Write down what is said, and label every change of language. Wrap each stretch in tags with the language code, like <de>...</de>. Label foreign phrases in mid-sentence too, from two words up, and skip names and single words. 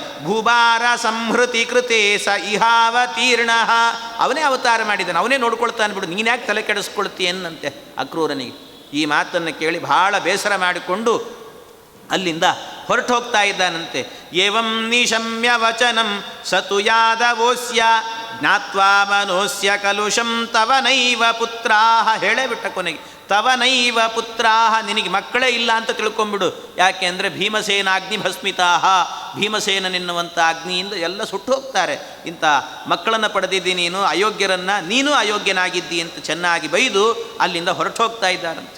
<sa>ಭೂಭಾರ ಸಂಹೃತಿ ಕೃತೆ ಸ ಇಹಾವತೀರ್ಣ.</sa> <kn>ಅವನೇ ಅವತಾರ ಮಾಡಿದ್ದಾನೆ, ಅವನೇ ನೋಡ್ಕೊಳ್ತಾನೆ ಬಿಡು, ನೀನ್ಯಾಕೆ ತಲೆ ಕೆಡಿಸ್ಕೊಳ್ತೀಯನ್ನಂತೆ ಅಕ್ರೂರನಿಗೆ. ಈ ಮಾತನ್ನು ಕೇಳಿ ಬಹಳ ಬೇಸರ ಮಾಡಿಕೊಂಡು ಅಲ್ಲಿಂದ ಹೊರಟು ಹೋಗ್ತಾ ಇದ್ದಾನಂತೆ.</kn> <sa>ಏವಂ ನಿಶಮ್ಯ ವಚನಂ ಸತು ಯಾದವೋಸ್ಯ ಜ್ಞಾತ್ವಾ ಮನೋಸ್ಯ ಕಲುಷಂ ತವ ನೈವ ಪುತ್ರಾಹ.</sa> <kn>ಹೇಳೇ ಬಿಟ್ಟ ಕೊನೆಗೆ,</kn> <sa>ತವನೈವ ಪುತ್ರಾಹ,</sa> <kn>ನಿನಗೆ ಮಕ್ಕಳೇ ಇಲ್ಲ ಅಂತ ತಿಳ್ಕೊಂಬಿಡು. ಯಾಕೆ ಅಂದರೆ</kn> <sa>ಭೀಮಸೇನಾಗ್ನಿ ಭಸ್ಮಿತಾಹ,</sa> <kn>ಭೀಮಸೇನನೆನ್ನುವಂಥ ಅಗ್ನಿಯಿಂದ ಎಲ್ಲ ಸುಟ್ಟು ಹೋಗ್ತಾರೆ. ಇಂಥ ಮಕ್ಕಳನ್ನು ಪಡೆದಿದ್ದಿ ನೀನು, ಅಯೋಗ್ಯರನ್ನು ನೀನು ಅಯೋಗ್ಯನಾಗಿದ್ದಿ ಅಂತ ಚೆನ್ನಾಗಿ ಬೈದು ಅಲ್ಲಿಂದ ಹೊರಟು ಹೋಗ್ತಾ ಇದ್ದಾರಂತೆ.</kn>